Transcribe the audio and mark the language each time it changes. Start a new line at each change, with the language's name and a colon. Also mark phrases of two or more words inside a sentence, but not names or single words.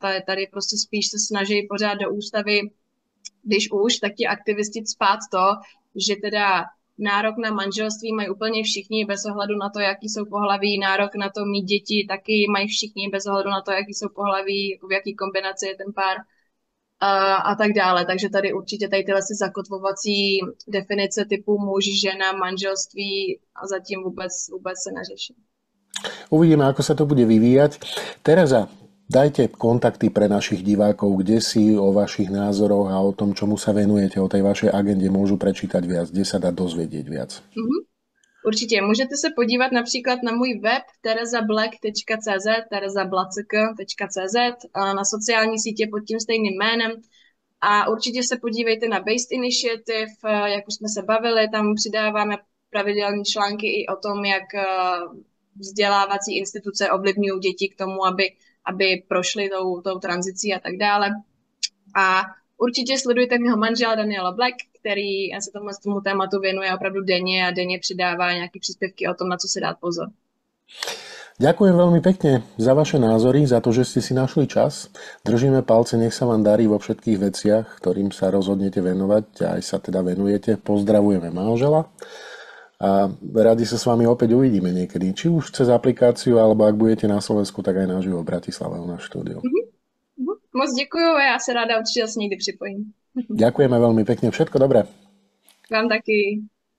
Czech: Tady prostě spíš se snaží pořád do ústavy, když už, tak ti aktivisti cpát to, že teda nárok na manželství mají úplně všichni bez ohledu na to, jaký jsou pohlaví, nárok na to mít děti taky mají všichni bez ohledu na to, jaký jsou pohlaví, v jaký kombinaci je ten pár a tak dále. Takže tady určitě tady tyhle zakotvovací definice typu muž, žena, manželství a zatím vůbec se neřeší.
Slovak: Uvidíme, ako sa to bude vyvíjať. Tereza, dajte kontakty pre našich divákov, kde si o vašich názoroch a o tom, čomu sa venujete, o tej vašej agende môžu prečítať viac, kde sa dá dozvedieť viac.
Czech: Určitě. Můžete se podívat například na můj web terezablack.cz, terezablack.cz, na sociální sítě pod tím stejným jménem. A určitě se podívejte na Based Initiative, jak už jsme se bavili, tam přidáváme pravidelné články i o tom, jak vzdělávací instituce ovlivňují děti k tomu, aby prošly tou tranzicí a tak dále. A určitě sledujte mého manžela Daniela Black, který se tomu tématu věnuje opravdu denně a denně přidává nějaké příspěvky o tom, na co si dát pozor.
Slovak: Ďakujem veľmi pekne za vaše názory, za to, že ste si našli čas. Držíme palce, nech sa vám darí vo všetkých veciach, ktorým sa rozhodnete venovať a aj sa teda venujete. Pozdravujeme manžela a radi sa s vami opäť uvidíme niekedy. Či už cez aplikáciu, alebo ak budete na Slovensku, tak aj naživo v Bratislave na štúdiu.
Czech: Moc děkuju a já se ráda určitě s někdy připojím.
Slovak: Ďakujeme veľmi pekne, všetko dobré.
Czech: Vám taky.